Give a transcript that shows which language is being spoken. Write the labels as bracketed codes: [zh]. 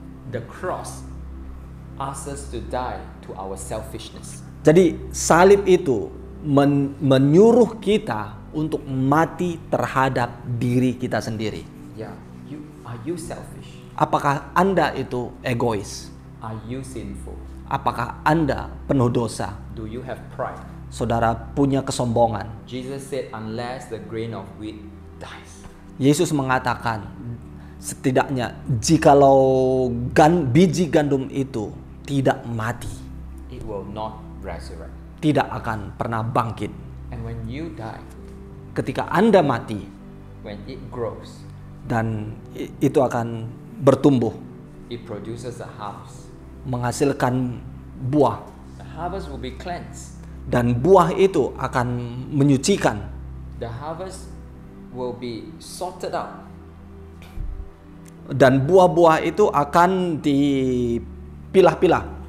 [en] The cross asks us to die to our selfishness. [id] Jadi salib itu menyuruh kita untuk mati terhadap diri kita sendiri. [en] Yeah, are you selfish? [id] Apakah Anda itu egois? [en] Are you sinful? [id] Apakah Anda penuh dosa? [en] Do you have pride? [id] Saudara punya kesombongan. [en] Jesus said, unless the grain of wheat dies. [id] Yesus mengatakan, setidaknya jikalau biji gandum itu tidak mati, [en] It will not resurrect. [id] tidak akan pernah bangkit. [en] And when you die, [id] Ketika Anda mati, [en] when it grows, [id] dan itu akan bertumbuh, [en] it produces a harvest. [id] menghasilkan buah, [en] The harvest will be cleansed. [id] dan buah itu akan menyucikan, [en] The harvest will be sorted out. [id] dan buah-buah itu akan dipilah-pilah,